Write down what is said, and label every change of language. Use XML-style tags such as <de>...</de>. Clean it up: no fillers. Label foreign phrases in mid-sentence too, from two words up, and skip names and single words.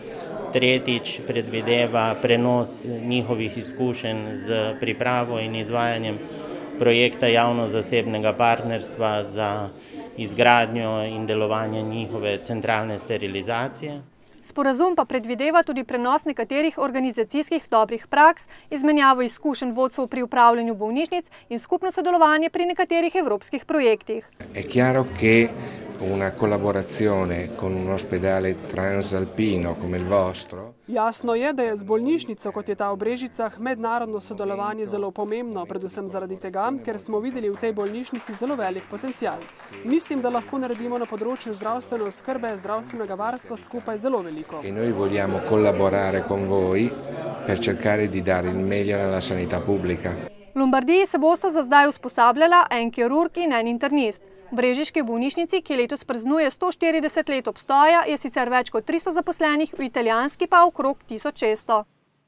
<sl>Tretjič predvideva prenos njihovih izkušenj z pripravo in izvajanjem projekta javno-zasebnega partnerstva za izgradnjo in delovanje njihove centralne sterilizacije. Sporazum pa predvideva tudi prenos nekaterih organizacijskih dobrih praks, izmenjavo izkušenj vodstev pri upravljanju bolnišnic in skupno sodelovanje pri nekaterih evropskih projektih.</sl> <it>È chiaro che una collaborazione con un ospedale transalpino come il vostro.</it> <sl>Jasno je, da je z bolnišnico, kot je ta v Brežicah, mednarodno sodelovanje zelo pomembno, predvsem zaradi tega, ker smo videli v tej bolnišnici zelo velik potencial. Mislim, da lahko naredimo na področju zdravstvene oskrbe, zdravstvenega varstva skupaj zelo veliko.</sl> <it>E noi vogliamo collaborare con voi per cercare di dare il meglio nella sanità pubblica.</it> <sl>V Lombardiji se bosta za zdaj usposabljala en kirurg in en internist. V brežiški bolnišnici, ki letos praznuje 140 let obstoja, je sicer več kot 300 zaposlenih, v italijanski pa okrog 1600.</sl>